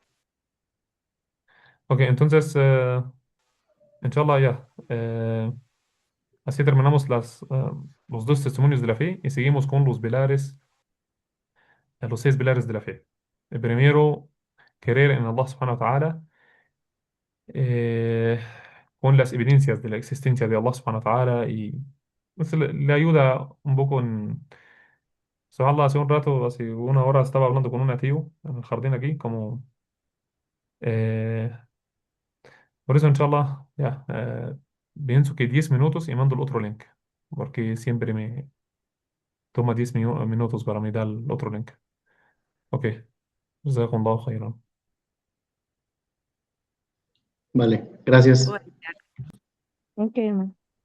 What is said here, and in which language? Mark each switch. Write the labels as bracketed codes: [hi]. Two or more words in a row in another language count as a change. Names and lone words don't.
[es] Ok, entonces, inshallah ya. Así terminamos los dos testimonios de la fe y seguimos con los 6 pilares de la fe. El primero, creer en Allah [ar] سبحانه وتعالى, [es] eh, con las evidencias de la existencia de Allah [ar] سبحانه وتعالى [es] y pues, le ayuda un poco en... Subhanallah, hace un rato, hace una hora estaba hablando con un nativo en el jardín aquí, como... eh, por eso, inshallah, ya, pienso que 10 minutos y mando el otro link, porque siempre me toma 10 minutos para me dar el otro link. [ar] Ok, جزاكم الله خيرا. [es] Vale, gracias. Bueno, Ok, hermano.